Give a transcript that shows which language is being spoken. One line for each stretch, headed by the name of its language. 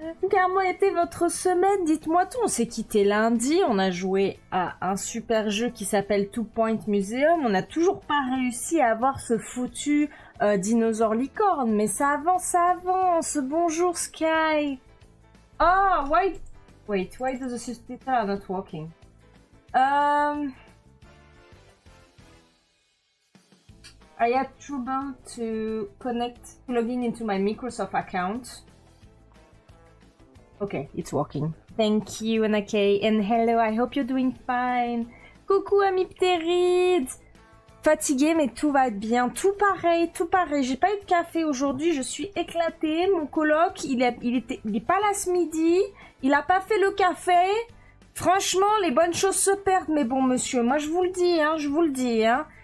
French: Comment était votre semaine? Dites-moi tout. On s'est quitté lundi, on a joué à un super jeu qui s'appelle Two Point Museum. On n'a toujours pas réussi à avoir ce foutu dinosaure licorne, mais ça avance. Bonjour Sky.
English: Oh, why does the system not working? I had trouble to log in into my Microsoft account. Okay, it's working. Thank you, Anake, and hello, I hope you're doing fine.
French: Coucou, Amipteride. Fatiguée, mais tout va bien. Tout pareil. J'ai pas eu de café aujourd'hui, je suis éclatée. Mon coloc, il est pas là ce midi. Il a pas fait le café. Franchement, les bonnes choses se perdent. Mais bon, monsieur, moi je vous le dis, hein.